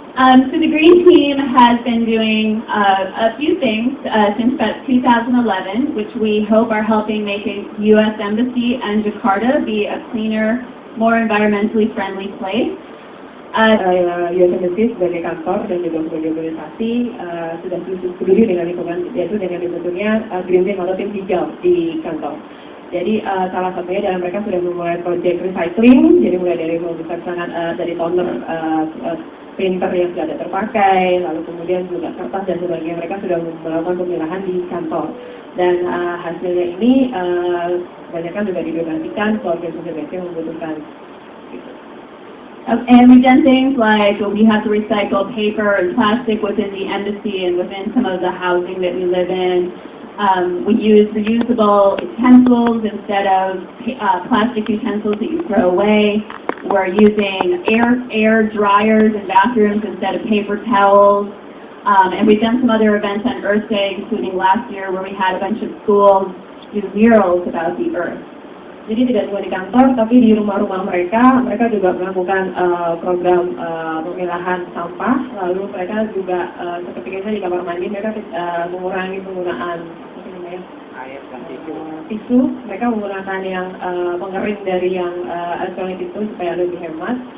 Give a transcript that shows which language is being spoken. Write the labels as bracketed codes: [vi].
[en] So the Green Team has been doing a few things since about 2011, which we hope are helping make a U.S. Embassy and Jakarta be a cleaner, more environmentally friendly place. U.S. [id] Embassy sebagai kantor dan juga sebagai organisasi sudah peduli dengan lingkungan, yaitu dengan dibentuknya Green Team atau tim hijau di kantor. Jadi salah satunya dalam mereka sudah memulai proyek recycling, jadi mulai dari dari toner printer yang sudah ada terpakai, lalu kemudian juga kertas dan sebagainya, mereka sudah melakukan pemilahan di kantor. Dan hasilnya ini kebanyakan juga didonasikan ke organisasi yang membutuhkan. [en] And we've done things like we have to recycle paper and plastic within the embassy and within some of the housing that we live in. We use reusable utensils instead of plastic utensils that you throw away. We're using air dryers in bathrooms instead of paper towels. And we've done some other events on Earth Day, including last year where we had a bunch of schools do murals about the Earth. [id] Jadi tidak cuma di kantor, tapi di rumah-rumah mereka juga melakukan program pemilahan sampah. Lalu mereka juga seperti di kamar mandi, mereka mengurangi penggunaan air dan tisu. Mereka menggunakan yang pengering dari yang elektronik itu supaya lebih hemat.